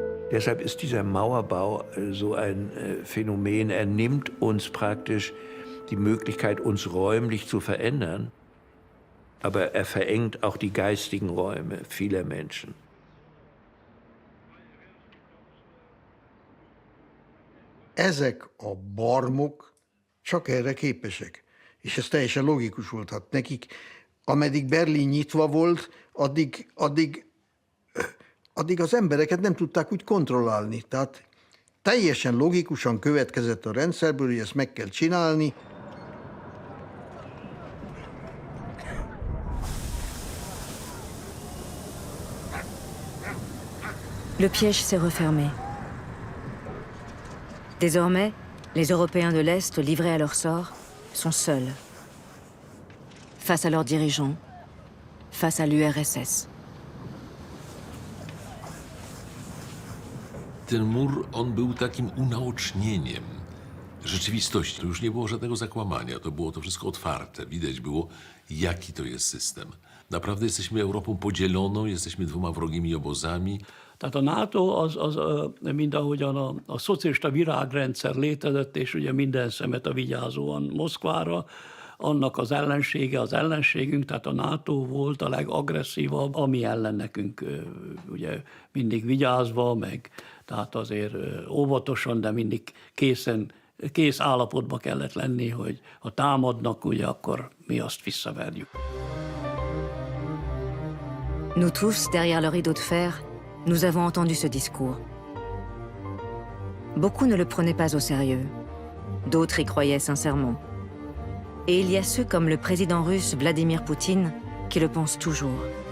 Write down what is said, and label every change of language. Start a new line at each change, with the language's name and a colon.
German: Deshalb ist dieser Mauerbau so ein Phänomen. Er nimmt uns praktisch die Möglichkeit, uns räumlich zu verändern, aber er verengt auch die geistigen Räume vieler Menschen.
Hungarian: Ezek a barmok csak erre képesek. És ez teljesen logikus volt. Hát nekik, ameddig Berlin nyitva volt, addig az embereket nem tudták úgy kontrollálni. Tehát teljesen logikusan következett a rendszerből, hogy ezt meg kell csinálni.
French: Le piège s'est refermé. Désormais, les Européens de l'Est, livrés à leur sort, sont seuls. Face à leurs dirigeants, face à l'URSS.
Polish: Ten mur, on był takim unaocznieniem rzeczywistości. To już nie było żadnego zakłamania, to było to wszystko otwarte. Widać było, jaki to jest system. Naprawdę jesteśmy Europą podzieloną, jesteśmy dwoma wrogimi obozami.
Hungarian: Tehát a NATO az mind ahogyan a szocialista virágrendszer létezett, és ugye minden szemet a vigyázóan Moszkvára, annak az ellensége az ellenségünk, tehát a NATO volt a legagresszívabb, ami ellen nekünk ugye mindig vigyázva, meg tehát azért óvatosan, de mindig kész állapotba kellett lenni, hogy ha támadnak, ugye akkor mi azt visszaverjük.
French: Nous tous, derrière le rideau de fer, nous avons entendu ce discours. Beaucoup ne le prenaient pas au sérieux. D'autres y croyaient sincèrement. Et il y a ceux comme le président russe Vladimir Poutine qui le pensent toujours.